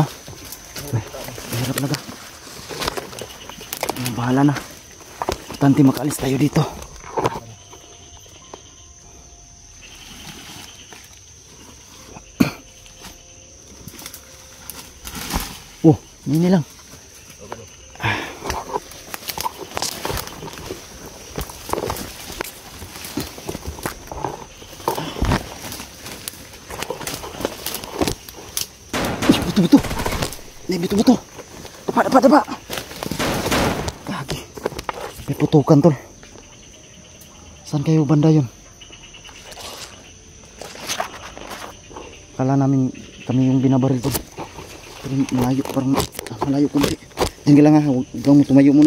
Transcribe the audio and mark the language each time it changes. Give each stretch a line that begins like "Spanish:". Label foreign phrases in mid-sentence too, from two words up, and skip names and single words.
Filipino: Hirap talaga. Bahala na. Tanti makaalis tayo dito.
Malay: Oh, ini lang. Betul-betul. Ini betul-betul. Dapat. Lagi.
Filipino: May putukan tol. Saan kayo banda yun? Kala namin kami yung binabaril tol. Pero malayo, parang malayo kundi. Diyan ka lang ha, huwag kang tumayo muna.